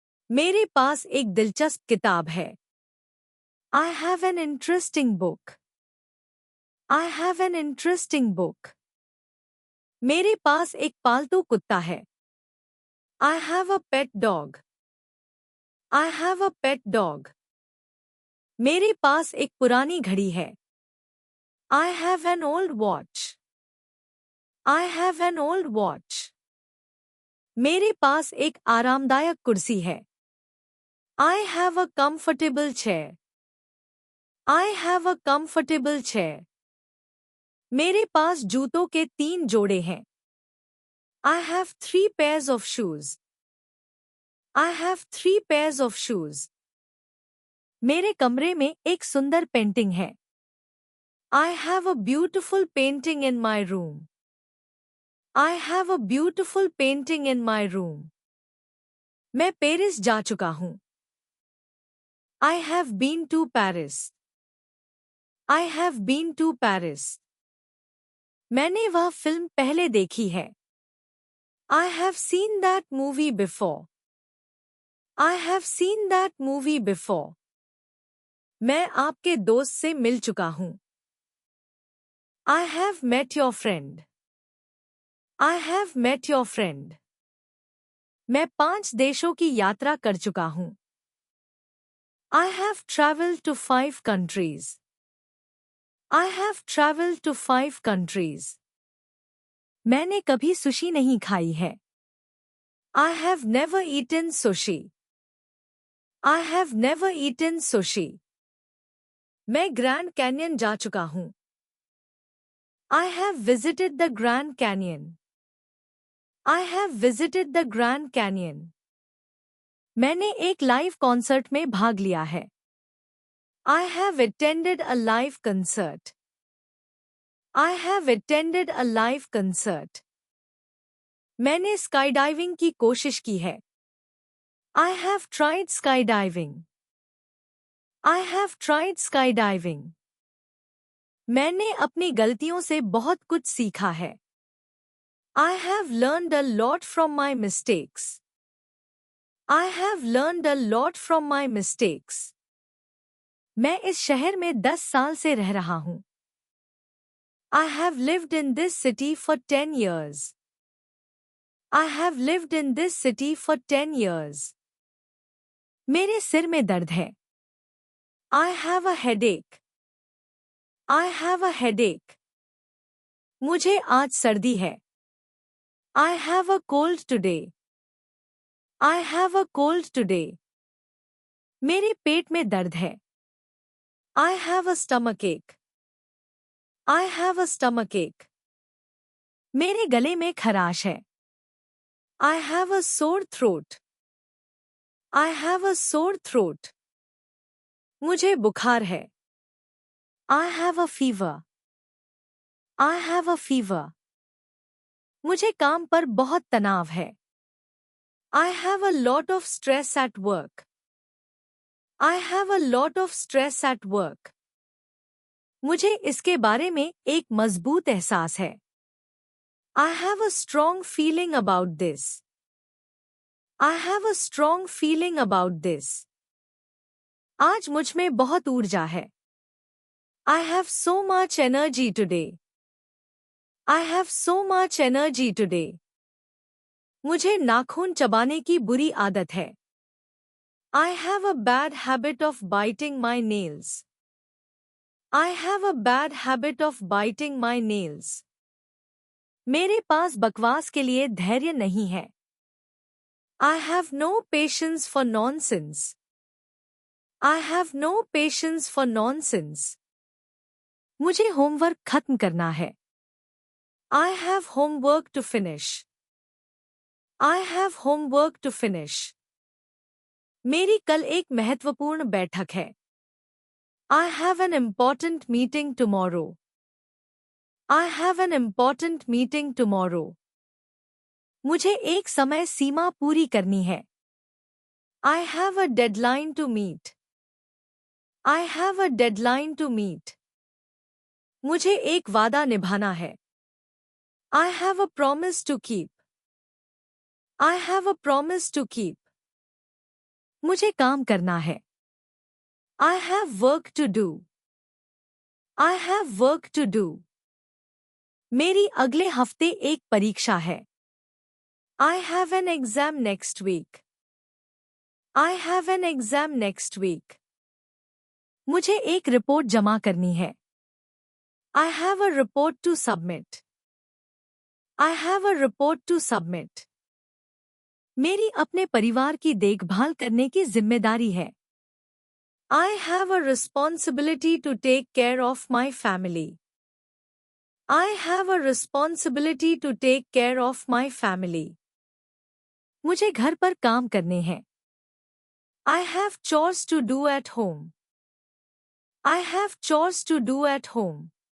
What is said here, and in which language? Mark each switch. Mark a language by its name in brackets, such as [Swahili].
[Hindi] मेरे पास एक दिलचस्प किताब है। [English] I have an interesting book. I have an interesting book. [Hindi] मेरे पास एक पालतू कुत्ता है। [English] I have a pet dog. I have a pet dog. [Hindi] मेरे पास एक पुरानी घड़ी है। [English] I have an old watch. I have an old watch. [Hindi] मेरे पास एक आरामदायक कुर्सी है। [English] I have a comfortable chair. I have a comfortable chair. [Hindi] मेरे पास जूतों के 3 जोड़े हैं। [English] I have 3 pairs of shoes. I have 3 pairs of shoes. [Hindi] मेरे कमरे में एक सुंदर पेंटिंग है। [English] I have a beautiful painting in my room. I have a beautiful painting in my room. [Hindi] मैं पेरिस जा चुका हूँ। [English] I have been to Paris. I have been to Paris. [Hindi] मैंने वह फिल्म पहले देखी है। [English] I have seen that movie before. I have seen that movie before. [Hindi] मैं आपके दोस्त से मिल चुका हूँ। [English] I have met your friend. I have met your friend. [Hindi] मैं 5 देशों की यात्रा कर चुका हूँ। [English] I have traveled to 5 countries. I have traveled to 5 countries. [Hindi] मैंने कभी सुशी नहीं खाई है। [English] I have never eaten sushi. I have never eaten sushi. [Hindi] मैं ग्रैंड कैन्यन जा चुका हूँ। [English] I have visited the Grand Canyon. I have visited the Grand Canyon. [Hindi] मैंने एक लाइव कॉन्सर्ट में भाग लिया है। [English] I have attended a live concert. I have attended a live concert. [Hindi] मैंने स्काईडाइविंग की कोशिश की है। [English] I have tried skydiving. I have tried skydiving. [Hindi] मैंने अपनी गलतियों से बहुत कुछ सीखा है। [English] I have learned a lot from my mistakes. I have learned a lot from my mistakes. [Hindi] मैं इस शहर में 10 साल से रह रहा हूँ। [English] I have lived in this city for 10 years. I have lived in this city for 10 years. [Hindi] मेरे सिर में दर्द है। [English] I have a headache. I have a headache. [Hindi] मुझे आज सर्दी है। [English] I have a cold today. I have a cold today. [Hindi] मेरे पेट में दर्द है। [English] I have a stomachache. I have a stomachache. [Hindi] मेरे गले में खराश है। [English] I have a sore throat. I have a sore throat. [Hindi] मुझे बुखार है। [English] I have a fever. I have a fever. [Hindi] मुझे काम पर बहुत तनाव है। [English] I have a lot of stress at work. I have a lot of stress at work. [Hindi] मुझे इसके बारे में एक मजबूत एहसास है। [English] I have a strong feeling about this. I have a strong feeling about this. [Hindi] आज मुझ में बहुत ऊर्जा है। [English] I have so much energy today. I have so much energy today. [Hindi] मुझे नाखून चबाने की बुरी आदत है। [English] I have a bad habit of biting my nails. I have a bad habit of biting my nails. [Hindi] मेरे पास बकवास के लिए धैर्य नहीं है। [English] I have no patience for nonsense. I have no patience for nonsense. [Hindi] मुझे होमवर्क खत्म करना है। [English] I have homework to finish. I have homework to finish. [Hindi] मेरी कल एक महत्वपूर्ण बैठक है. [English] I have an important meeting tomorrow. I have an important meeting tomorrow. [Hindi] मुझे एक समय सीमा पूरी करनी है. [English] I have a deadline to meet. I have a deadline to meet. [Hindi] मुझे एक वादा निभाना है. [English] I have a promise to keep. I have a promise to keep. [Hindi] मुझे काम करना है. [English] I have work to do. I have work to do. [Hindi] मेरी अगले हफ्ते एक परीक्षा है. [English] I have an exam next week. I have an exam next week. [Hindi] मुझे एक रिपोर्ट जमा करनी है. [English] I have a report to submit. I have a report to submit. [Hindi] मेरी अपने परिवार की देखभाल करने की जिम्मेदारी है. [English] I have a responsibility to take care of my family. I have a responsibility to take care of my family. [Hindi] मुझे घर पर काम करने हैं. [English] I have chores to do at home. I have chores to do at home.